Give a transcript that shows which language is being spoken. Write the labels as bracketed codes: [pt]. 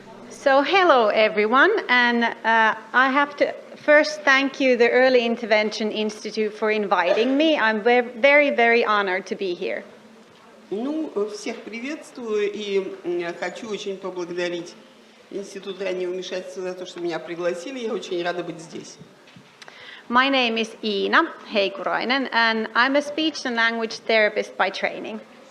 [en] So hello everyone, and I have to first thank you, the Early Intervention Institute, for inviting me. I'm very, very honored to be here. [ru] Ну, всех приветствую и хочу очень поблагодарить Институт раннего вмешательства за то, что меня пригласили. Я очень рада быть здесь. [en] My name is Iina Hейкураннен, and I'm a speech and language therapist by training.